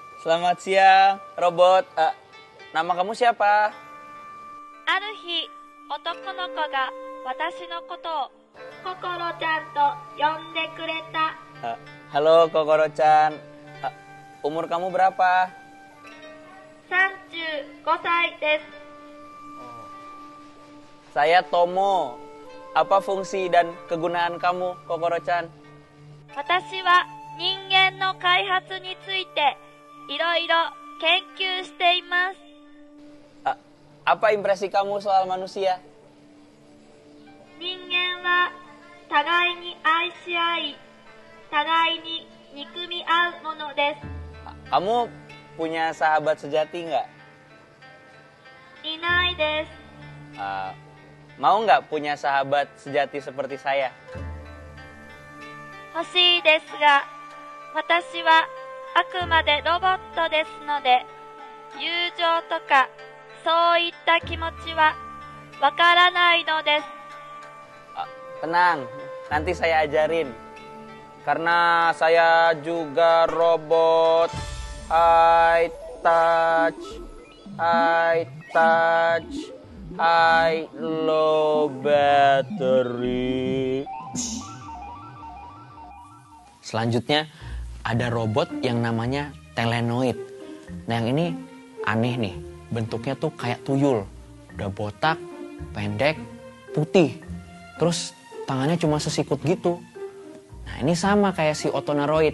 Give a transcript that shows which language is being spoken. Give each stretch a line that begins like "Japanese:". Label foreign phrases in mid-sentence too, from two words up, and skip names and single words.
Indonesian: Selamat siang, robot. Nama kamu siapa?
Japanese: ある日、男の子が私のことをココロちゃんと呼んでくれた。
Indonesian: Halo Kokoro-chan. Umur kamu berapa?
Japanese: 35 歳です。
Indonesian: Saya Tomo. Apa fungsi dan kegunaan kamu, Kokoro-chan?
Japanese: 私は人間の開発についていろいろ研究しています。
Indonesian: Apa impresi kamu soal manusia?
Japanese: 人間は互いに愛し合い、互いに憎み合うものです。
Indonesian: Kamu punya sahabat sejati nggak?
Japanese: いないです。
Indonesian: Mau nggak punya sahabat sejati seperti saya?
Japanese: 欲しいですが、私はあくまでロボットですので、友情とかそういった気持ちはわからないのです。
Indonesian: Tenang, nanti saya ajarin. Karena saya juga robot
English: high touch, high low battery.
Indonesian: Selanjutnya ada robot yang namanya Telenoid. Nah yang ini aneh nih, bentuknya tuh kayak tuyul. Udah botak, pendek, putih. Terus tangannya cuma sesikut gitu. Nah ini sama kayak si Otonaroid.